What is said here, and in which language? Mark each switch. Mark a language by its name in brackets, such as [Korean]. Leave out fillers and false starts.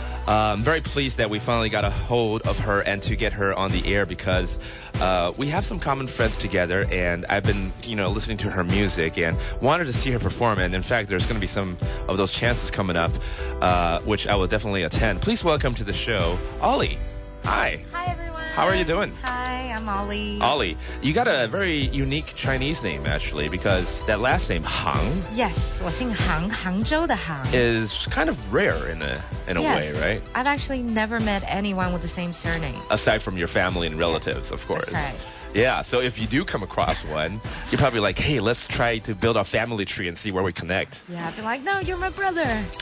[English] I'm very pleased that we finally got a hold of her and to get her on the air because we have some common friends together, and I've been, listening to her music and wanted to see her perform. And in fact, there's going to be some of those chances coming up, which I will definitely attend. Please welcome to the show, Ollie. Hi. Hi, everyone. How are you doing? Hi, I'm Ollie. Ollie, you got a very unique Chinese name, actually, because that last name, Hang. [Chinese] Yes, 我姓杭, 杭州的杭. [English] Is kind of rare in a way, right? I've actually never met anyone with the same surname. Aside from your family and relatives, of course. That's right. Yeah, so if you do come across one, you're probably like, hey, let's try to build our family tree and see where we connect. Yeah, I'd be like, no, you're my brother.